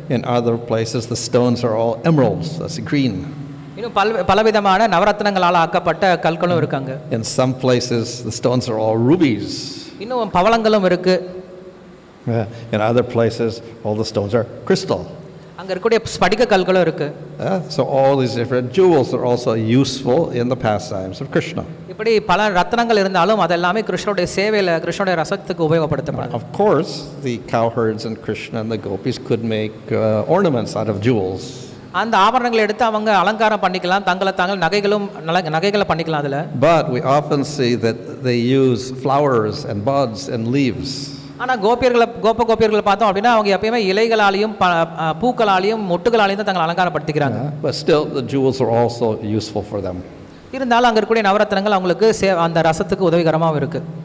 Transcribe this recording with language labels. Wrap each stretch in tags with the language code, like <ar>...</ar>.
<en>In other places the stones are all emeralds, that's green.</en> <ta>இன்னும் பலவிதமான நவரத்னங்களால் ஆக்கப்பட்ட கற்களும் இருக்காங்க.</ta> <en>In some places the stones are all rubies.</en> <ta>இன்னும் பவளங்களும் இருக்கு.</ta> <en>In other places all the stones are crystal.</en> <ta>அங்க இருக்கக்கூடிய ஸ்படிக கற்களும் இருக்கு.</ta> <en>So all these different jewels are also useful in the pastimes of Krishna.</en> <ta>இப்படி பல ரத்னங்கள் இருந்தாலும் அதெல்லாம் கிருஷ்ணருடைய சேவையில கிருஷ்ணருடைய ரசத்துக்கு உபயோகப்படுத்தப்படும்.</ta> <en>Of course the cowherds and Krishna and the gopis could make ornaments out of jewels.</en> <ta>அந்த ஆபரணங்களை எடுத்து அவங்க அலங்காரம் பண்ணிக்கலாம், தாங்கள் நகைகளை பண்ணிக்கலாம் அதுல.</ta> <en>But we often see that they use flowers and buds and leaves.</en> <ta>ஆனால் கோபியர்களை பார்த்தோம் அப்படின்னா அவங்க எப்பயுமே இலைகளாலையும் பூக்களாலையும் மொட்டுகளாலையும் தான் தங்களை அலங்காரப்படுத்திக்கிறாங்க.</ta> <en>But still, the jewels are also useful for them.</en> <ta>இருந்தாலும் அங்கே இருக்கக்கூடிய நவரத்னங்கள் அவங்களுக்கு அந்த ரசத்துக்கு உதவிகரமாகவும் இருக்கு.</ta>